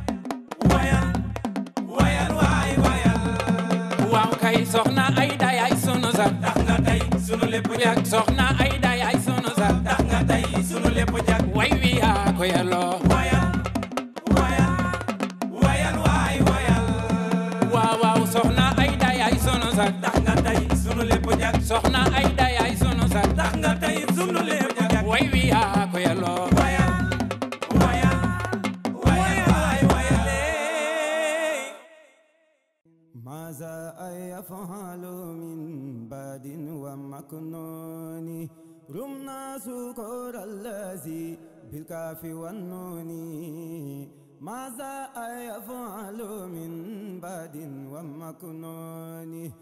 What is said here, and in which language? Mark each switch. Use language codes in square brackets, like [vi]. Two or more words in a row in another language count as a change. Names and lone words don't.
[wo] waaw kay soxna Ayda yaay sunu sax tax nga tey sunu lépp jag soxna Ayda yaay sunu sax tax nga tey sunu lépp jag way wi yaa ko yelloo waaw soxna Ayda yaay sunu sax tax nga tey sunu lépp jag soxna Ayda yaay sunu sax tax nga tey sunu lépp jag way wi yaa ko yelloo [ar] ماذا يفعل من بعد ومكنون رمنا سكر الذي بالكاف والنون ماذا يفعل من بعد ومكنون